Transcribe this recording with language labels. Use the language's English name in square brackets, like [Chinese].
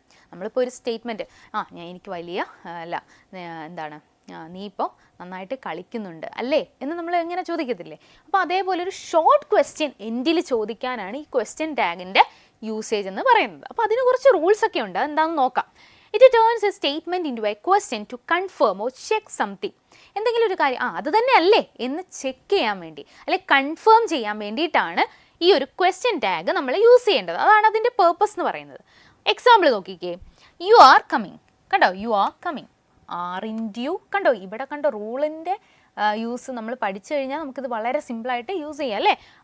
[Malayalam] നമ്മളിപ്പോൾ ഒരു സ്റ്റേറ്റ്മെൻറ്റ്, എനിക്ക് വലിയ എന്താണ് നീ ഇപ്പോൾ നന്നായിട്ട് കളിക്കുന്നുണ്ട് അല്ലേ എന്ന് നമ്മൾ എങ്ങനെ ചോദിക്കത്തില്ലേ. അപ്പോൾ അതേപോലെ ഒരു ഷോർട്ട് ക്വസ്റ്റ്യൻ എൻഡിൽ ചോദിക്കാനാണ് ഈ ക്വസ്റ്റ്യൻ ടാഗിൻ്റെ യൂസേജ് എന്ന് പറയുന്നത്. അപ്പോൾ അതിന് കുറച്ച് റൂൾസ് ഒക്കെ ഉണ്ട്, അതെന്താണെന്ന് നോക്കാം. [English] It turns a statement into a question to confirm or check something. [Malayalam] എന്തെങ്കിലും ഒരു കാര്യം അത് തന്നെ അല്ലേ എന്ന് ചെക്ക് ചെയ്യാൻ വേണ്ടി അല്ലെ കൺഫേം ചെയ്യാൻ വേണ്ടിയിട്ടാണ് ഈ ഒരു ക്വസ്റ്റ്യൻ ടാഗ് നമ്മൾ യൂസ് ചെയ്യേണ്ടത്. അതാണ് അതിൻ്റെ പേർപ്പസ് എന്ന് പറയുന്നത്. എക്സാമ്പിൾ നോക്കിക്കേ, [English] You are coming. [Malayalam] കണ്ടോ, [English] You are coming. Aren't you. [Malayalam] കണ്ടോ, ഇവിടെ കണ്ടോ റൂളിൻ്റെ യൂസ് നമ്മൾ പഠിച്ചു കഴിഞ്ഞാൽ നമുക്കിത് വളരെ സിമ്പിളായിട്ട് യൂസ് ചെയ്യാം അല്ലേ.